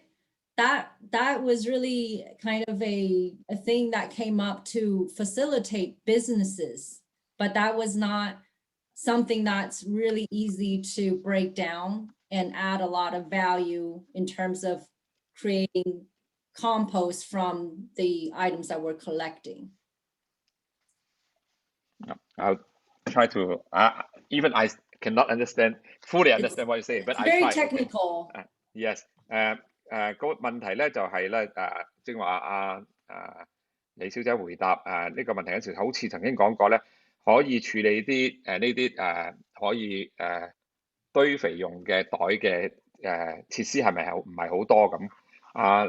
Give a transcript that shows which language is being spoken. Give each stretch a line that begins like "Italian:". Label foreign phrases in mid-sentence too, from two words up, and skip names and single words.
English: That was really kind of a thing that came up to facilitate businesses, but that was not something that's really easy to break down and add a lot of value in terms of creating compost from the items that we're collecting. I'll try to, even I cannot fully understand what you say, but I try. Very technical. Yes.
Cantonese: 個問題咧就係咧正話李小姐回答呢個問題嗰時，好似曾經講過咧，可以處理啲呢啲可以堆肥用嘅袋嘅設施係咪唔係好多咁？